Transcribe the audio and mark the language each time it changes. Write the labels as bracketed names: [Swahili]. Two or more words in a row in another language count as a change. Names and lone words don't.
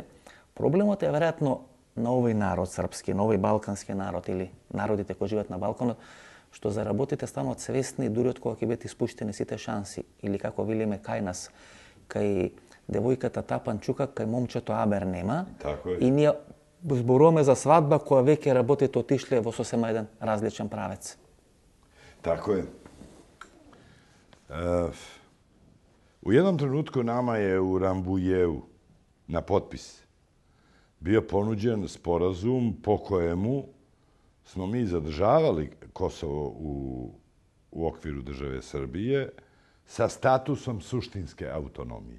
[Macedonian] Проблемот е веројатно на овој народ српски, на овој балкански народ или народите кои живеат на Балканот, што за работите станат свесни дури од кога ќе бидат испуштени сите шанси, или како велиме кај нас, кај девојката Тапан Чука, кај момчето Абер нема. И ние зборуваме за свадба која веќе работите отишле во сосема еден различен правец. [Serbian] Tako je. U jednom trenutku nama je u Rambujevu na potpis bio ponuđen sporazum po kojemu smo mi zadržavali Kosovo u okviru države Srbije sa statusom suštinske autonomije.